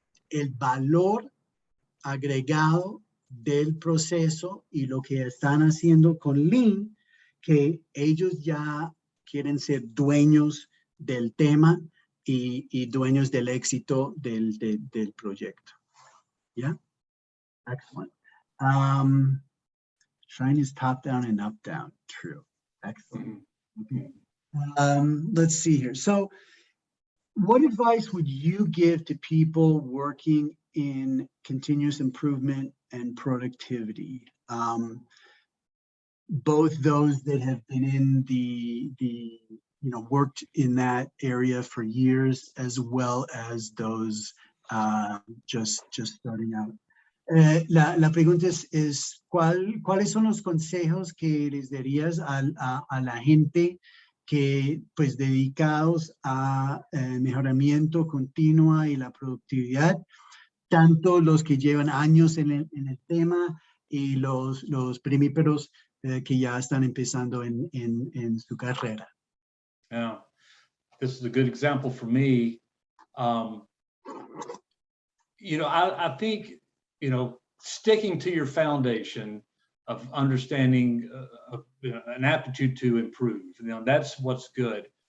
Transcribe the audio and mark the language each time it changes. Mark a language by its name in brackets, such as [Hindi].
[Spanish] el valor agregado del proceso y lo que están haciendo con Lean, que ellos ya quieren ser dueños del tema y dueños del éxito del proyecto. [English] Yeah, excellent. Shine is top down and up down. True. Excellent. Okay. Let's see here. So, what advice would you give to people working in continuous improvement and productivity? Both those that have been in worked in that area for years, as well as those just starting out. [Spanish] La pregunta es ¿cuáles son los consejos que les darías a la gente que pues dedicados a mejoramiento continuo y la productividad, tanto los que llevan años en el tema y los primíparos que ya están empezando en su carrera? [English] Yeah, this is a good example for me. I think, sticking to your foundation of understanding an aptitude to improve, that's what's good.